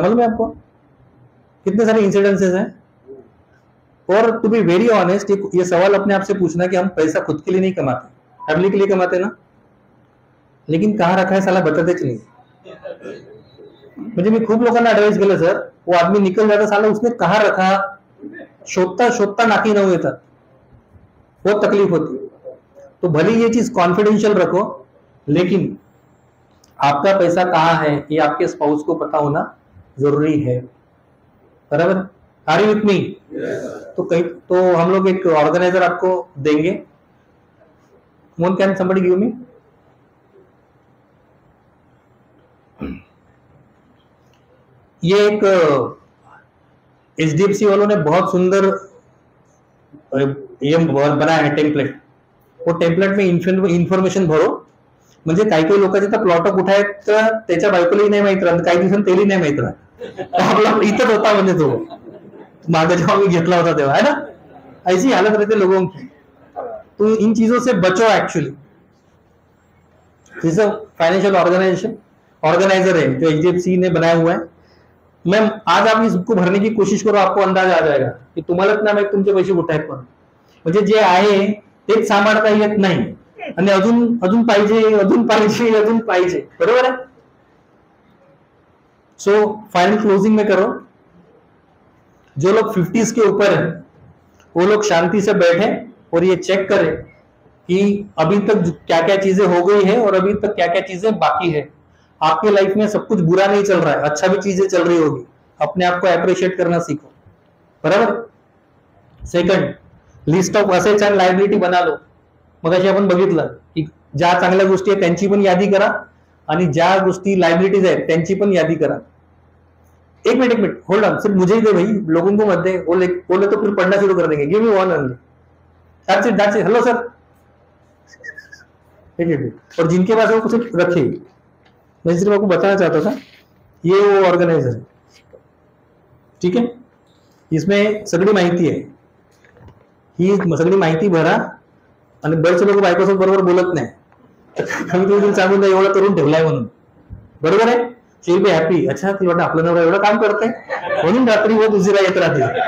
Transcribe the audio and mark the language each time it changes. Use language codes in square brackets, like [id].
[hi] मालूम है आपको कितने सारे इंसिडेंसेस हैं. और [en] to be very honest [hi] ये सवाल अपने आप से पूछना कि हम पैसा खुद के लिए नहीं कमाते, फैमिली के लिए कमाते ना, लेकिन कहाँ रखा है साला [mr] बतातेच नाही. म्हणजे मी खूप लोकांना ऍडवाइस केलं सर, [hi] वो आदमी निकल जाता साला उसने कहाँ रखा [mr] शोधता शोधता नाकी नऊ येतात. [hi] बहुत तकलीफ होती. तो भले ये चीज कॉन्फिडेंशियल रखो लेकिन आपका पैसा कहाँ है ये आपके स्पाउस को पता होना जरूरी है. बराबर. [en] Are you with me? [hi] तो कहीं तो हम लोग एक ऑर्गेनाइजर आपको देंगे. [en] Mon can somebody give me? [hi] ये एक HDFC वालों ने बहुत सुंदर ये बनाया है टेम्पलेट. वो टेम्पलेट में इन्फॉर्मेशन भरो. [mr] म्हणजे काही काही लोकांचे तर प्लॉट कुठे आहेत तर त्याच्या बायकोलाही नाही माहित राहत, काही दिवसांनी तेही नाही माहित राहत. आपला इथंच होता म्हणजे तो मागे जेव्हा मी घेतला होता तेव्हा है ना. [hi] ऐसी हालत रहती लोगों की. तो इन चीजों से बचो. एक्चुअली दिस फाइनेंशियल ऑर्गेनाइजर है जो HDFC ने बनाया हुआ है. मैम आज आप इसको भरने की कोशिश करो, आपको अंदाज आ जाएगा की [mr] तुम्हालाच ना माहित तुमचे पैसे कुठे आहेत. पण म्हणजे जे आहे तेच सांभाळता येत नाही आणि अजून अजून पाहिजे अजून पाहिजे अजून पाहिजे. [hi] बरोबर है. सो फाइनल क्लोजिंग में करो. जो लोग 50s के ऊपर है वो लोग शांति से बैठे और ये चेक करें कि अभी तक क्या क्या चीजें हो गई है और अभी तक क्या क्या चीजें बाकी है. आपके लाइफ में सब कुछ बुरा नहीं चल रहा है, अच्छा भी चीजें चल रही होगी. अपने आप को अप्रिशिएट करना सीखो. बराबर. Second, list of assets and liability बना लो. [mr] मग अशी आपण बघितलं की ज्या चांगल्या गोष्टी आहेत त्यांची पण यादी करा आणि ज्या गोष्टी लायबिलिटीज आहेत त्यांची पण यादी करा. [hi] एक मिनट होल्ड ऑन. सिर्फ मुझे ही दे भाई, लोगों को मत दे. बोले तो फिर पढ़ना शुरू कर देंगे. [en] Give me one only. That's it. Hello sir. [hi] और जिनके पास वो कुछ रखे, मैं सिर्फ आपको बताना चाहता था ये वो ऑर्गेनाइजर है. ठीक है. [mr] इसमें सगळी माहिती आहे. ही सगळी माहिती भरा आणि बरेच लोक बायकोसोबत बरोबर बोलत नाही. कमी कमी सांगून एवढं करून ठेवलाय म्हणून. बरोबर आहे. [en] She will be happy. [mr] अच्छा तुला वाटतं आपलं नवरा एवढं काम करते म्हणून रात्री वो उशिरा येत राहते.